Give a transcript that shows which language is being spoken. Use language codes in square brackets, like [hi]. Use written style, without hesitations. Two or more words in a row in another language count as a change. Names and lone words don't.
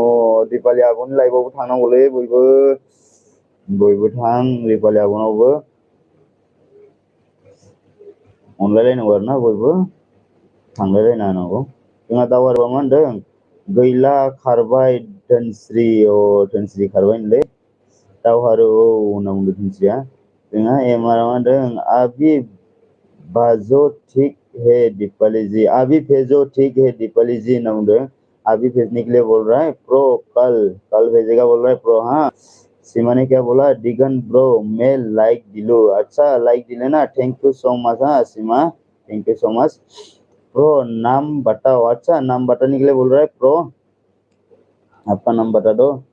[brx] दीपाली आब'नि लाइभआवबो थांनांगौलै बयबो थां दीपाली आब'नावबो अनलायलायनांगौ आरोना बयबो थांलायलायना होनांगौ। जोंहा दावहारुआ मा होनदों, गैला खारबाय धोनस्रि धोनस्रि खारबायनोलै दावहारु होनना बुंदों धोनस्रिया। जोंहा एमआर मा होनदों, [hi] आबि बाजो ठीक है दीपाली जी, अभी भेजो ठीक है दीपाली जी [brx] होनना बुंदों। [hi] अभी भेजने के लिए बोल रहा है प्रो, कल भेजेगा बोल रहा है प्रो। हाँ सीमा ने क्या बोला, दिगन ब्रो मैं लाइक दिलू। अच्छा लाइक दिले ना, [en] thank you so much. [hi] हाँ सीमा [en] thank you so much. [hi] प्रो नाम बताओ। अच्छा नाम बताने के लिए बोल रहा है प्रो, आपका नाम बता दो।